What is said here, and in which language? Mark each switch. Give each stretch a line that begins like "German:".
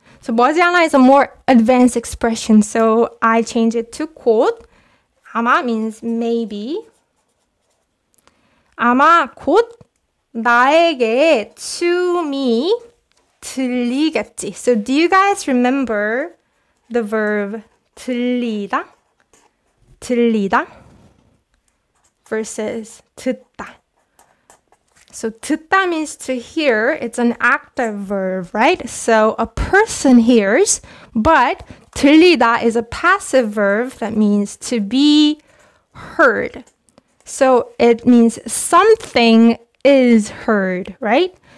English: So 머지않아 is a more advanced expression, so I change it to 곧.
Korean: 아마
English: means maybe.
Korean: 아마 곧 나에게
English: to me
Korean: 들리겠지.
English: So do you guys remember the verb 들리다?
Korean: 들리다 versus 듣다.
English: So 듣다 means to hear. It's an active verb, right? So a person hears, but 들리다 is a passive verb that means to be heard. So it means something is heard, right?